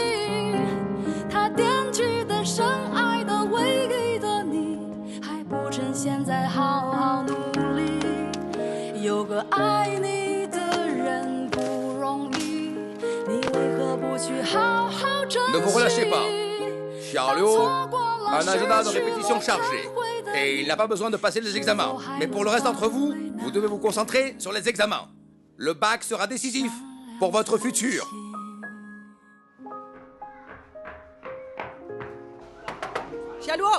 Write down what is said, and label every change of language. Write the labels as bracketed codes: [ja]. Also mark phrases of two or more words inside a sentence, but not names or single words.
[zh] 他惦记的深爱的唯一的你，还不趁现在好好努力。有个爱你的人不容易，你为何不去好好珍惜？ [fr] Ne vous relâchez pas. Charlot a un agenda de répétition chargé. Et il n'a pas besoin de passer les examens. Mais pour le reste d'entre vous, vous devez vous concentrer sur les examens. Le bac sera décisif pour votre futur. Chaloux!